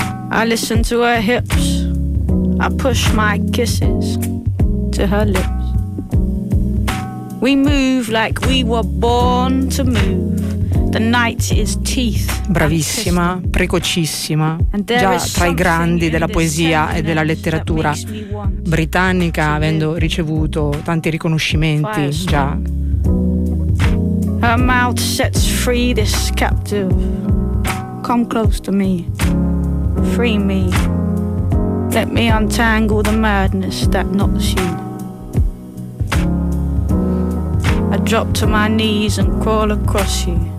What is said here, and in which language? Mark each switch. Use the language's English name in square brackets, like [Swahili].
[English] I listen to her hips, I push my kisses to her lips. We move like we were born to move. The night is teeth. [Italian] Bravissima, precocissima, già tra i grandi della poesia e della letteratura britannica, avendo ricevuto tanti riconoscimenti già. [English] Her mouth sets free this captive. Come close to me. Free me. Let me untangle the madness that knots you. I drop to my knees and crawl across you.